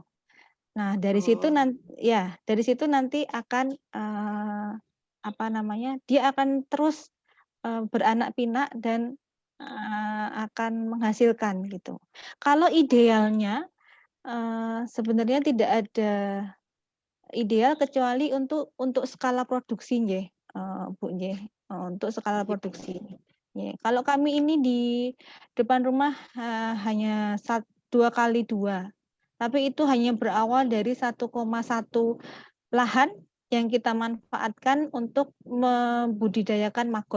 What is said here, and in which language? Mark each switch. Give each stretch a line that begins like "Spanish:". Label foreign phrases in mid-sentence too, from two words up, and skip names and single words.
Indonesian: Nah dari situ nanti akan dia akan terus beranak pinak dan akan menghasilkan gitu. Kalau idealnya sebenarnya tidak ada ideal kecuali untuk skala produksi nggih, Bu nggih, untuk skala produksi. Kalau kami ini di depan rumah hanya 2x2, tapi itu hanya berawal dari 1,1 lahan yang kita manfaatkan untuk membudidayakan maggot.